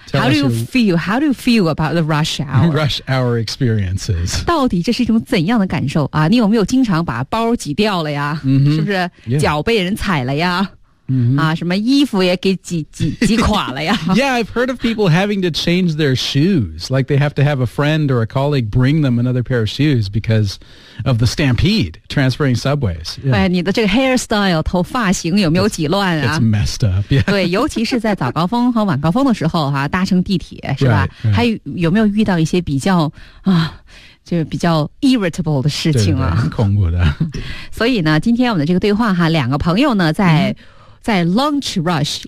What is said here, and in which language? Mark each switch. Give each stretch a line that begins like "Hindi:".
English: how do you feel how do you feel about the rush hour rush hour experiences
Chinese: 到底这是一种怎样的感受啊你有没有经常把包挤掉了呀、 mm-hmm. 是不是、 yeah. 脚被人踩了呀 Mm-hmm. 啊，什么衣服也给挤垮了呀
English: Yeah, I've heard of people having to change their shoes Like they have to have a friend or a colleague bring them another pair of shoes Because of the stampede, transferring subways、
Chinese: yeah. 哎，你的这个 hairstyle, 头发型有没有挤乱啊
English: It's messed up, yeah
Chinese: 对，尤其是在早高峰和晚高峰的时候哈、啊，搭乘地铁是吧
English: right, right.
Chinese: 还有没有遇到一些比较啊就是比较 irritable 的事情啊对很恐怖的所以呢今天我们的这个对话哈，两个朋友呢在、mm-hmm. 在 lunch rush、